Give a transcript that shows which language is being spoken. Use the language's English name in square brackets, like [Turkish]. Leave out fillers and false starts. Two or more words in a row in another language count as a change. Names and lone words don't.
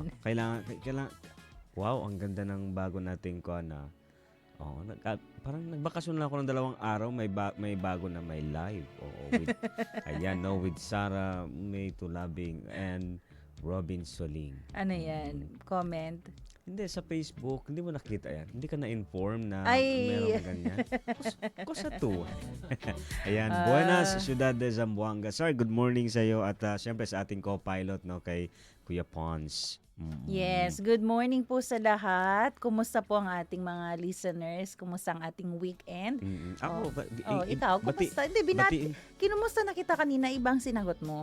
[Filipino] Kailangan, wow, ang ganda ng bago nating parang nagbakasyon lang ako ng 2 araw, may bago na may live. [English] With Sarah May Tulabing and Robin Soling. [Filipino] Ano yan? Comment? Hindi, sa Facebook, hindi mo nakita yan. Hindi ka na-inform na Ay. meron ganyan. Kusa to. Ayan, buenas, Ciudad de Zamboanga. Sir, [English] good morning [Filipino] sa iyo at siyempre sa ating co-pilot, no, kay Kuya Pons. [English] Yes, good morning [Filipino] po sa lahat. Kumusta po ang ating mga listeners? Kumusta ang ating weekend? Ako, Ikaw, kumusta? Hindi, kinumusta na kita kanina, ibang sinagot mo.